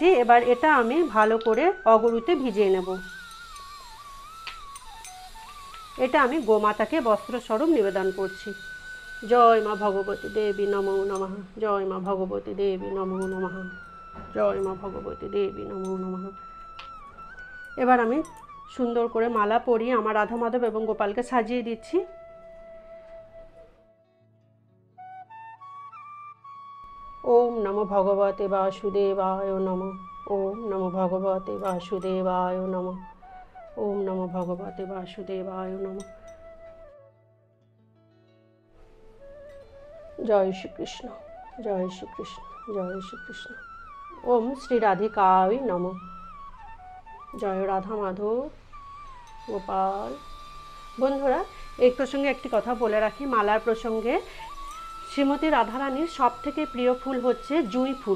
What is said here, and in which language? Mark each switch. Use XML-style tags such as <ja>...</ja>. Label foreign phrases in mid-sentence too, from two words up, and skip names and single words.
<bn>এবার এটা আমি ভালো করে অগরুতে ভিজিয়ে নেব। এটা আমি গোমাতাকে বস্ত্রস্বরূপ নিবেদন করছি। জয় মা ভগবতী দেবী নমো নমঃ। জয় মা ভগবতী দেবী নমো নমঃ। জয় মা ভগবতী দেবী নমো নমঃ। এবার আমি সুন্দর করে মালা পরিয়ে আমার রাধা মাধব এবং গোপালকে সাজিয়ে দিচ্ছি।</bn> <sa>ওম নমো ভগবতে বাসুদেবায় নমঃ। ওম নমো ভগবতে বাসুদেবায় নমঃ। ওম নমো ভগবতে বাসুদেবায় নমঃ।</sa> <bn>জয় শ্রীকৃষ্ণ, জয় শ্রীকৃষ্ণ, জয় শ্রীকৃষ্ণ।</bn> <sa>ওম শ্রী রাধিকায় নমঃ।</sa> <bn>জয় রাধা মাধব, গোপাল। বন্ধুরা, এই প্রসঙ্গে একটি কথা বলে রাখি, মালার প্রসঙ্গে শ্রীমতী রাধারানীর সবথেকে প্রিয় ফুল হচ্ছে জুঁই ফুল।</bn>